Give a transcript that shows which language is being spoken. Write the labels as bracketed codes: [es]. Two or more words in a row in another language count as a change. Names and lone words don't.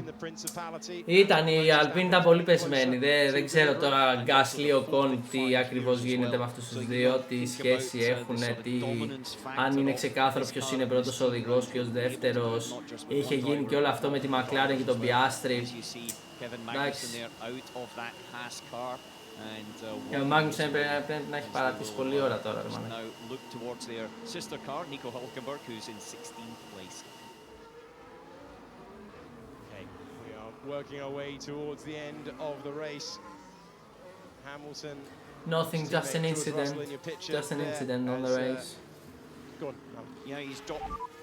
[el] η Alpine ήταν πολύ πεσμένη, δεν ξέρω τώρα Gasly, Ocon, τι ακριβώς γίνεται με αυτούς τους δύο, τι σχέση έχουν, αν είναι ξεκάθαρο ποιος είναι πρώτος οδηγός, ποιος δεύτερος. Είχε γίνει και όλο αυτό με τη McLaren και τον Piastri. Εντάξει. Και ο Magnussen πρέπει να έχει παρατήσει πολλή ώρα τώρα. [en] Nothing, just an incident on the race.